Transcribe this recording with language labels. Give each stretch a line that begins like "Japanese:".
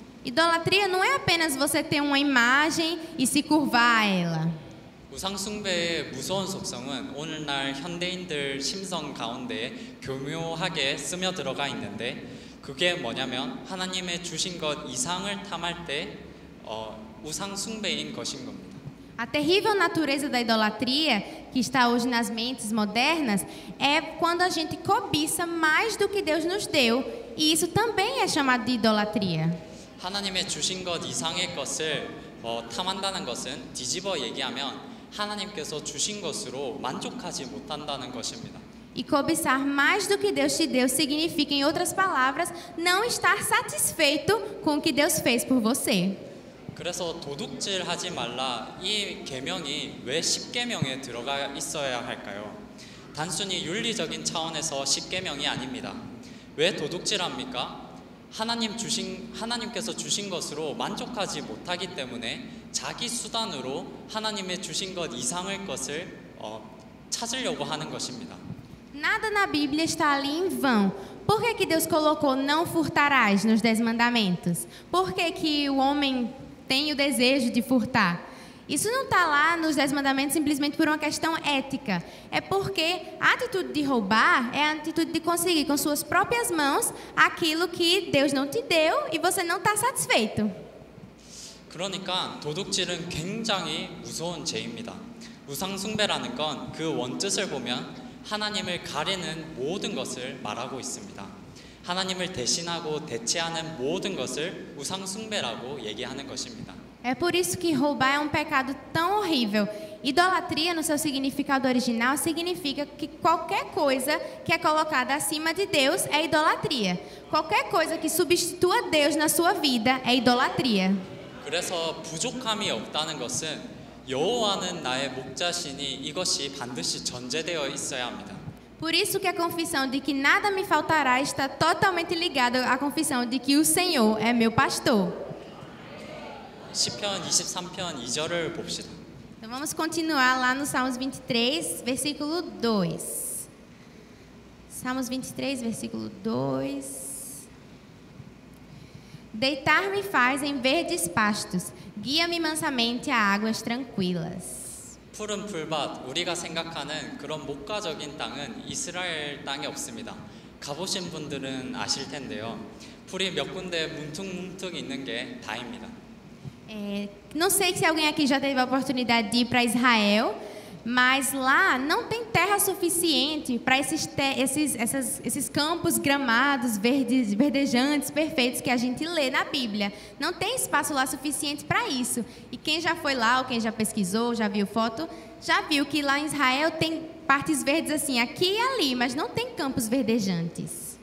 Portuguese: Idolatria não é apenas você ter uma imagem e se curvar a ela.
Korean: 우상 숭배의 무서운 속성은 오늘날 현대인들 심성 가운데 교묘하게 스며들어가 있는데 그게 뭐냐면 하나님의 주신 것 이상을 탐할 때 우상 숭배인 것인 겁니다.
Portuguese: A terrível natureza da idolatria que está hoje nas mentes modernas é quando a gente cobiça mais do que Deus nos deu, e isso também é chamado de idolatria.
Korean: 하나님의 주신 것 이상의 것을 탐한다는 것은 뒤집어 얘기하면 하나님께서 주신 것으로 만족하지 못한다는 것입니다.
Portuguese: E cobiçar mais do que Deus te deu significa, em outras palavras, não estar satisfeito com o que Deus fez por você.
Korean: 그래서 도둑질하지 말라 이 계명이 왜 10계명에 들어가 있어야 할까요? 단순히 윤리적인 차원에서 10계명이 아닙니다. 왜 도둑질합니까? 하나님께서 주신 것으로 만족하지 못하기 때문에 자기 수단으로 하나님의 주신 것 이상의 것을 찾으려고 하는 것입니다.
Portuguese: Nada na Bíblia está ali em vão. Por que Deus colocou não furtarás nos 10 mandamentos? Por que o homem tem o desejo de furtar? Isso não está lá nos 10 mandamentos simplesmente por uma questão ética. É porque a atitude de roubar é a atitude de conseguir com suas próprias mãos aquilo que Deus não te deu e você não está satisfeito.
Korean: 그러니까 도둑질은 굉장히 무서운 죄입니다. 우상 숭배라는 건 그 원뜻을 보면 하나님을 가리는 모든 것을 말하고 있습니다. 하나님을 대신하고 대체하는 모든 것을 우상 숭배라고 얘기하는 것입니다.
Portuguese: É por isso que roubar é um pecado tão horrível. Idolatria, no seu significado original, significa que qualquer coisa que é colocada acima de Deus é idolatria. Qualquer coisa que substitua Deus na sua vida é idolatria.
Korean: 그래서 부족함이 없다는 것은 여호와는 나의 목자시니 이것이 반드시 전제되어 있어야 합니다.
Portuguese: Por isso que a confissão de que nada me faltará está totalmente ligada à confissão de que o Senhor é meu pastor.
Korean: 시편 23편 2절을 봅시다.
Portuguese: Então vamos continuar lá no Salmos 23, versículo 2. Salmos 23, versículo 2. Deitar-me faz em verdes pastos, guia-me mansamente a águas tranquilas.
Korean: 푸른 풀밭, 우리가 생각하는 그런 목가적인 땅은 이스라엘 땅에 없습니다. 가보신 분들은 아실 텐데요. 풀이 몇 군데 뭉툭뭉툭 있는 게 다입니다.
Portuguese: Não sei se alguém aqui já teve a oportunidade de ir para Israel, mas lá não tem terra suficiente para esses campos gramados, verdejantes, perfeitos que a gente lê na Bíblia. Não tem espaço lá suficiente para isso. E quem já foi lá, ou quem já pesquisou, já viu foto, já viu que lá em Israel tem partes verdes assim, aqui e ali, mas não tem campos verdejantes.